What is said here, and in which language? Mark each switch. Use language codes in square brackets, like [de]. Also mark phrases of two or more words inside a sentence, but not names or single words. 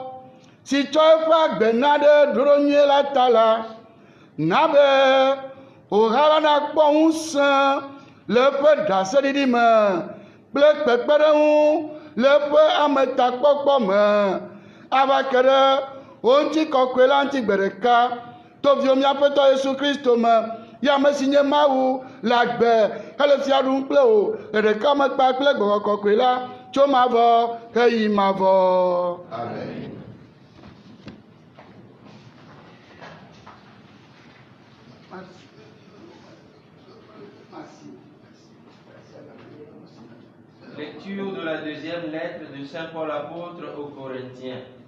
[ee] Si tsɔ eƒe agbena ɖe ɖoɖo nyuie la ta la, na be wòhã na kpɔ ŋusẽ le eƒe ɖaseɖiɖi me kple kpekpeɖeŋu le eƒe ametakpɔkpɔ me ava ke ɖe wo ŋutikɔkɔe la ŋuti gbe ɖeka to viwo míaƒe Tɔ Yesu Kristo me, ya ame si nye Mawu le agbe hele fia ɖum kple wò le ɖeka me kpa kple Gbɔgbɔ Kɔkɔe la tso mavɔ heyi mavɔ. Amen. [fr] Lecture de la deuxième lettre de Saint Paul apôtre aux Corinthiens.